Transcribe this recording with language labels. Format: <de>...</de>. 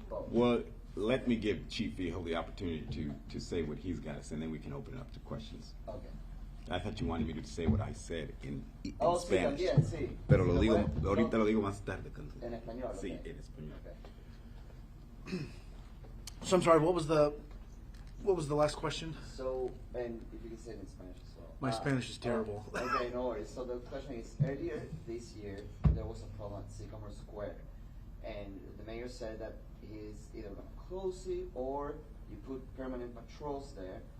<en>Well, let me give Chief Behill the opportunity to say what he's got to say, and then we can open it up to questions. Okay. I thought you wanted me to say what I said in Spanish.</en> <es>Sí, también, sí. Pero lo digo, ahorita lo digo más tarde. En español. Sí,</es> <en>okay.</en> <es>en español.</es> <en>Okay. So I'm sorry, what was the last question? So, and if you can say it in Spanish as well. My Spanish is terrible. Okay, no worries. So the question is, earlier this year, there was a problem at Sycamore Square, and the mayor said that he's either going to close it or you put permanent patrols there.</en>